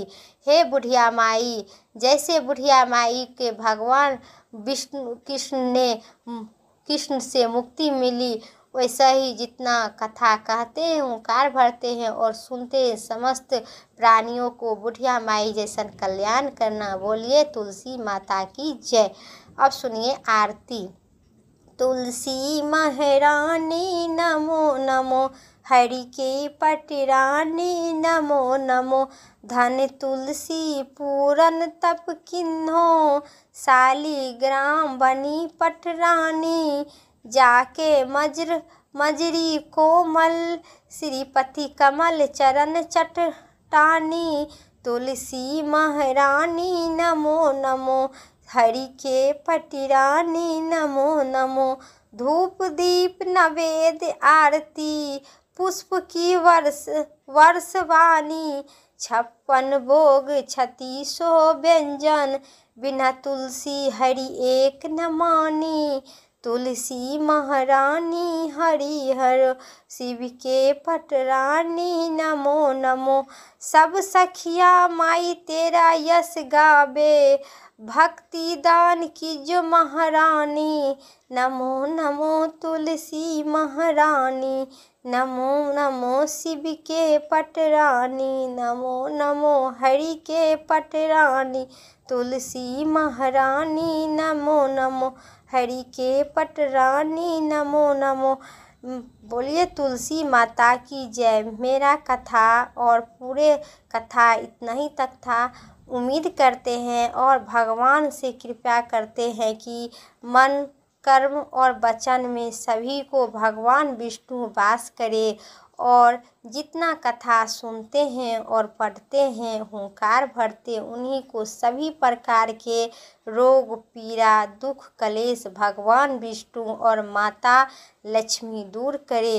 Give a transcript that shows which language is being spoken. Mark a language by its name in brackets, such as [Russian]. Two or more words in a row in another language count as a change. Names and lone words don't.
[Hindi] हे बुढ़िया माई, जैसे बुढ़िया माई के भगवान विष्णु कृष्ण से मुक्ति मिली, वैसा ही जितना कथा कहते हैं, ओंकार भरते हैं और सुनते हैं, समस्त प्राणियों को बुढ़िया माई जैसा कल्याण करना। बोलिए तुलसी माता की जय। अब सुनिए आरती। तुलसी महारानी नमो नमो, हरि के पटरानी नमो नमो, धन तुलसी पूरन तप किन्हो, शालिग्राम बनी पटरानी, जाके मजरी कोमल, श्रीपति कमल चरण चट्टानी। तुलसी महारानी नमो नमो, हरि के पटरानी नमो नमो, धूप दीप नवेद्य आरती, पुष्प की वर्षवाणी, 56 भोग 36 व्यंजन, बिना तुलसी हरि एक न मानी। तुलसी महारानी हरिहर, शिव के पटरानी नमो नमो, सब सखिया माई तेरा यश गावे, भक्ति दान की जो महारानी। नमो नमो तुलसी महारानी, नमो नमो शिव के पटरानी, नमो नमो हरि के पटरानी। तुलसी महारानी नमो नमो, हरि के पटरानी नमो नमो। बोलिए तुलसी माता की जय। मेरा कथा और पूरे कथा इतना ही तक था। उम्मीद करते हैं और भगवान से कृपा करते हैं कि मन कर्म और वचन में सभी को भगवान विष्णु वास करे, और जितना कथा सुनते हैं और पढ़ते हैं, हुंकार भरते, उन्हीं को सभी प्रकार के रोग पीड़ा दुख कलेश भगवान विष्णु और माता लक्ष्मी दूर करे।